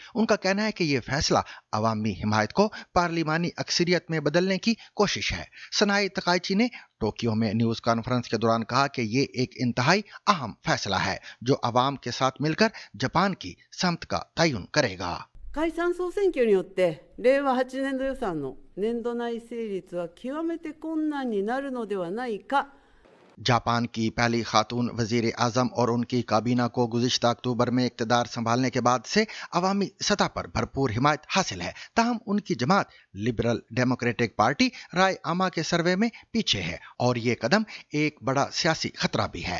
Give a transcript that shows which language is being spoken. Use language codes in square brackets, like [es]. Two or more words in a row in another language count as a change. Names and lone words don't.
[ur] ان کا کہنا ہے کہ یہ فیصلہ عوامی حمایت کو پارلیمانی اکثریت میں بدلنے کی کوشش ہے۔ سانائے تکائچی نے ٹوکیو میں [en] news conference [ur] کے دوران کہا کہ یہ ایک انتہائی اہم فیصلہ ہے جو عوام کے ساتھ مل کر جاپان کی سمت کا تعین کرے گا۔ [ja] 解散総選挙によって令和8年度予算の年度内成立は極めて困難になるのではないか。 [ur] جاپان کی پہلی خاتون وزیر اعظم اور ان کی کابینہ کو گزشتہ اکتوبر میں اقتدار سنبھالنے کے بعد سے عوامی سطح پر بھرپور حمایت حاصل ہے، تاہم ان کی جماعت لبرل ڈیموکریٹک پارٹی رائے عامہ کے سروے میں پیچھے ہے اور یہ قدم ایک بڑا سیاسی خطرہ بھی ہے۔